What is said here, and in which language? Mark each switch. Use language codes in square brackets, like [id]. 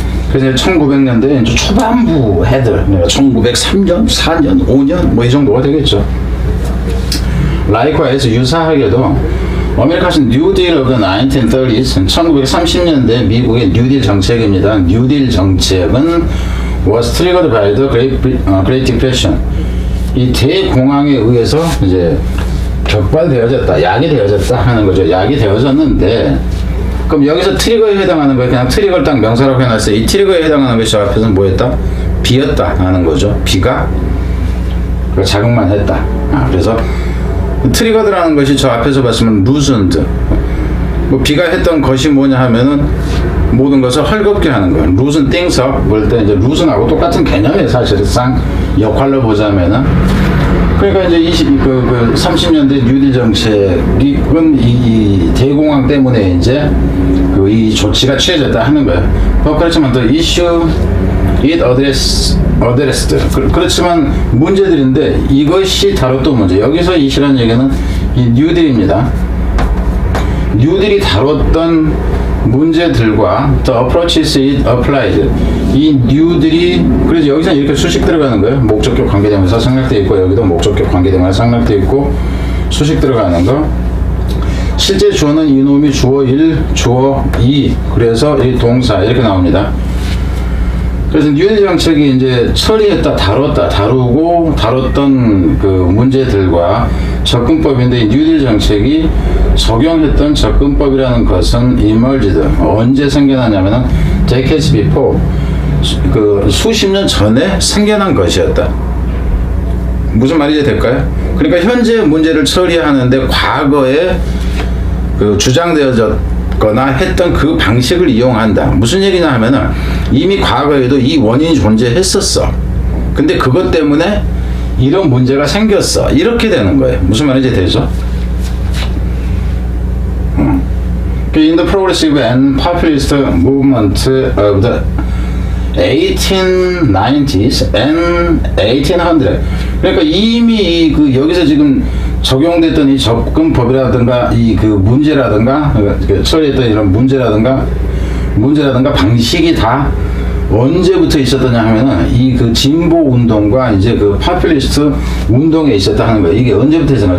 [ko] 그래서 1900년대 이제 초반부 해들, 그러니까 1903년, 4년, 5년 뭐 이 정도가 되겠죠. [en] 라이크와이즈 [ko] 유사하게도 [en] 아메리카's New Deal of the 1930s, [ko] 1930년대 미국의 뉴딜 정책입니다. 뉴딜 정책은 [en] was triggered by the Great Depression. [ko] 이 대공황에 의해서 이제 격발되어졌다, 야기되어졌다 하는 거죠. 야기되어졌는데, 그럼 여기서 트리거에 해당하는 거예요. 그냥 트리거를 딱 명사라고 해놨어요. 이 트리거에 해당하는 것이 저 앞에서는 뭐였다? 비였다 하는 거죠. 비가 자극만 했다. 그래서 트리거드라는 것이 저 앞에서 봤으면 loosened. 뭐 비가 했던 것이 뭐냐 하면은 모든 것을 헐겁게 하는 거예요. [en] loosen things up [ko] 볼 때 이제 loosen하고 똑같은 개념이에요. 사실상 역할로 보자면은. 그러니까 이제 30년대 뉴딜 정책은 이 대공황 때문에 이제 이 조치가 취해졌다 하는 거예요. 그렇지만 [en] the issue it addressed. [ko] 그렇지만 문제들인데 이것이 다뤘던 문제. 여기서 이시라는 얘기는 이 뉴딜입니다. 뉴딜이 다뤘던 문제들과 [en] the approaches it applied. [ko] 이 뉴딜이 그래서 여기서 이렇게 수식 들어가는 거예요. 목적격 관계대명사 생략되어 있고 여기도 목적격 관계대명사 생략되어 있고 수식 들어가는 거. 실제 주어는 이놈이 주어 1, 주어 2. 그래서 이 동사 이렇게 나옵니다. 그래서 뉴딜 정책이 이제 처리했다, 다루고 다뤘던 그 문제들과 접근법인데 이 뉴딜 정책이 적용했던 접근법이라는 것은 emerged. 언제 생겨나냐면은 [en] decades before, [ko] 그 수십 년 전에 생겨난 것이었다. 무슨 말이 될까요? 그러니까 현재 문제를 처리하는데 과거에 그 주장되어졌거나 했던 그 방식을 이용한다. 무슨 얘기냐 하면은 이미 과거에도 이 원인이 존재했었어. 근데 그것 때문에 이런 문제가 생겼어. 이렇게 되는 거예요. 무슨 말인지 되죠? [en] In the progressive and populist movement of the 1890s and 1800. [ko] 그러니까 이미 그 여기서 지금 적용됐던 이 접근법이라든가 이 그 문제라든가 처리했던 이런 문제라든가 방식이 다 언제부터 있었더냐 하면은 이 그 진보 운동과 이제 그 파퓰리스트 운동에 있었다 하는 거예요. 이게 언제부터 있었나?